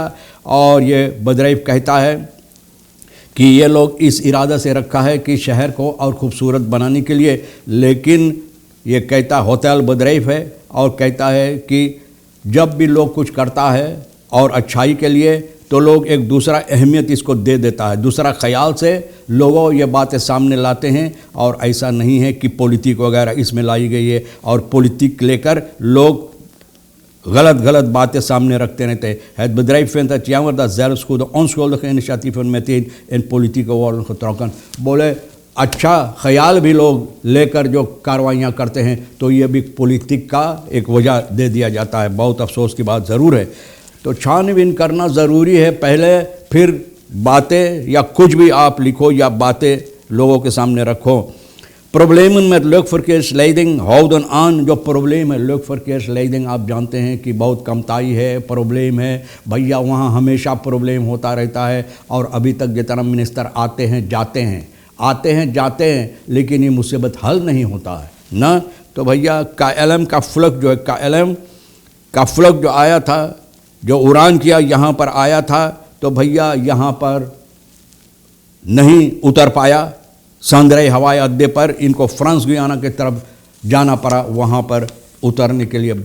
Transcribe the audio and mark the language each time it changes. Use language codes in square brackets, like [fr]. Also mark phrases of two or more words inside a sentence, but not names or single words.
[hi] और ये बदरैफ कहता है कि ये लोग इस इरादा से रखा है कि शहर को और ख़ूबसूरत बनाने के लिए, लेकिन ये कहता [nl] het bedrijf [hi] है और कहता है कि जब भी लोग कुछ करता है और अच्छाई के लिए तो लोग एक दूसरा अहमियत इसको दे देता है, दूसरा ख्याल से लोगों ये बातें सामने लाते हैं। और ऐसा नहीं है कि पॉलिटिक वगैरह इसमें लाई गई है और पॉलिटिक लेकर लोग गलत बातें सामने रखते रहते हैं। [nl] Het bedrijf vindt het jammer dat zelfs goede onschuldige initiatieven meteen in politieke worden getrokken। [hi] बोले अच्छा ख्याल भी लोग लेकर जो कार्रवाइयाँ करते हैं तो ये भी पॉलिटिक का एक वजह दे दिया जाता है। बहुत अफसोस की बात ज़रूर है। तो छानबीन करना ज़रूरी है पहले, फिर बातें या कुछ भी आप लिखो या बातें लोगों के सामने रखो। [nl] problemen luchtverkeersleiding houden aan, [hi] जो प्रॉब्लम है luchtverkeersleiding आप जानते हैं कि बहुत कमताई है, प्रॉब्लम है भैया, वहाँ हमेशा प्रॉब्लम होता रहता है। और अभी तक जितना मिनिस्टर आते हैं जाते हैं, लेकिन ये मुसीबत हल नहीं होता है ना। तो भैया KLM का फ्लग जो है, KLM का फ्लग जो आया था, जो उड़ान किया यहाँ पर आया था, तो भैया यहाँ पर नहीं उतर पाया सांद्रे हवाई अड्डे पर, इनको फ्रांस गुयाना की तरफ जाना पड़ा वहाँ पर उतरने के लिए।